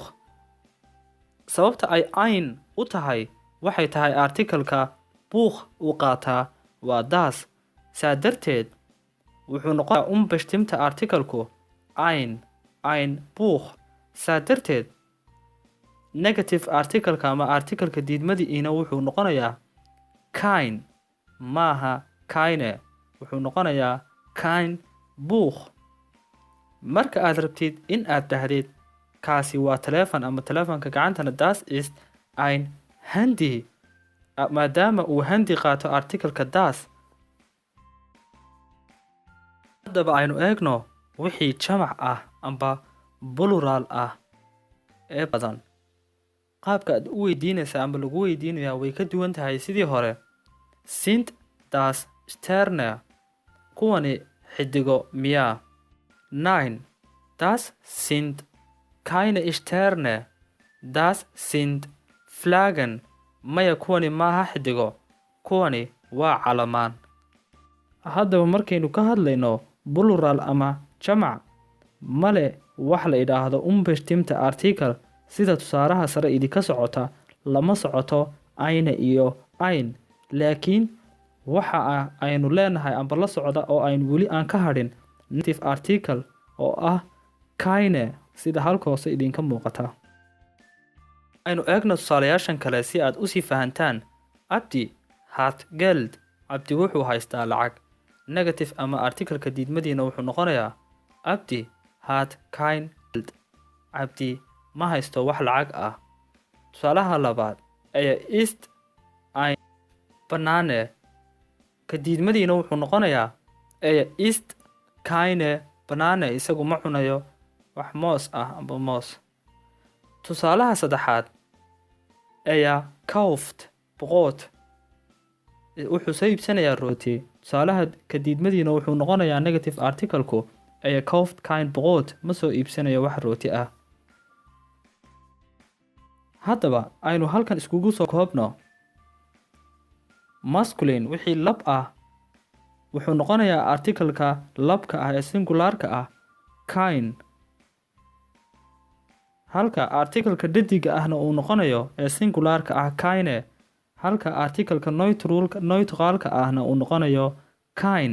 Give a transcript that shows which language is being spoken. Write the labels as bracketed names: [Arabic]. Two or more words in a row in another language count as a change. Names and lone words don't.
[Somali] Sababta ay ein u tahay waxay tahay artikalka Buch uu qaataa waa das. Saa darteed wuxuu noqonayaa bestimmte artikalku [German] ein Buch. [Somali] Saa darteed [English] negative article-ka [Somali] ama artikalka diidmadiina wuxuu noqonayaa kein maaha keine. Wuxuu noqonayaa [German] kein Buch. [Somali] Marka aad rabtid in aad dhahdid kaasi waa teleefon ama teleefonka gacantana [German] das ist ein Handy. [Somali] maadaama uu handy qaato artikalka das. haddaba aynu eegno wixii jamac ah amba plural ah ee badan. qaabka aad u weydiinaysa amba lagu weydiinayaa way ka duwan tahay sidii hore. sind das Sterne, kuwani xidigo miyaa? Nein, das sind keine Sterne, das sind Flaggen. maya kuwani maaha xidigo, kuwani waa calamaan. haddaba markaynu ka hadlayno plural ama jamac, male wax la idhaahdo [German] unbestimmte article [Somali] sida tusaalaha sare idinka socota lama socoto eine iyo ein, laakiin waxa aynu leenahay amba la socda oo aynu weli aan ka hadhin [English] negative article [Somali] oo ah keine, sida halka hoose idinka muuqata. aynu eegno tusaalayaashan kale si aad usii fahantaan. Abdi hat Geld, Abdi wuxuu haystaa lacag. Negative ama artikalka diidmadiina wuxuu noqonayaa [German] Abdi hat kein Geld, [Somali] Abdi ma haysto wax lacag ah. tusaalaha labaad [German] ist ein Banane, [Somali] ka diidmadiina wuxuu noqonayaa [German] ist keine Banane, [Somali] isagu ma cunayo wax moos ah amba moos. tusaalaha saddexaad [German] kauft Brot, [Somali] wuxuu soo iibsanayaa rooti. tusaalaha ka diidmadiina wuxuu noqonayaa [English] negative articleku [German] kauft kein Brot, [Somali] ma soo iibsanayo wax rooti ah. haddaba aynu halkan iskugu soo koobno. masculine wixii lab ah wuxuu noqonayaa artikalka labka ah ee singularka ah kein, halka artikalka dhadiga ahna uu noqonayo ee singularka ah keine, halka artikalka neutralka ahna uu noqonayo kein.